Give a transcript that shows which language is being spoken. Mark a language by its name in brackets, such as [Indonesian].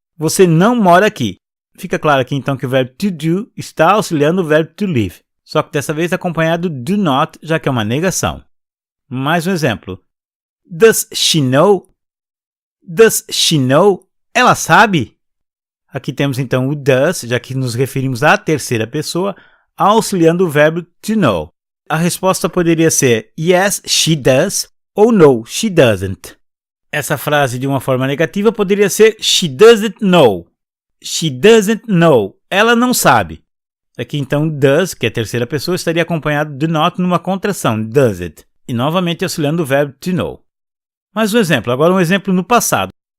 [Portuguese] Você não mora aqui. Fica claro aqui então que o verbo to do está auxiliando o verbo to live, só que dessa vez acompanhado do not, já que é uma negação. [English] Mais um exemplo. Does she know? Does she know? [Portuguese] Ela sabe? Aqui temos então o does, já que nos referimos à terceira pessoa, auxiliando o verbo to know. A resposta poderia ser [English] yes, she does, [Portuguese] ou [English] no, she doesn't. [Portuguese] Essa frase de uma forma negativa poderia ser [English] she doesn't know. She doesn't know. [Portuguese] Ela não sabe. Aqui então does, que é a terceira pessoa, estaria acompanhado do not numa contração, does it. E novamente auxiliando o verbo to know. Mais um exemplo, agora um exemplo no passado.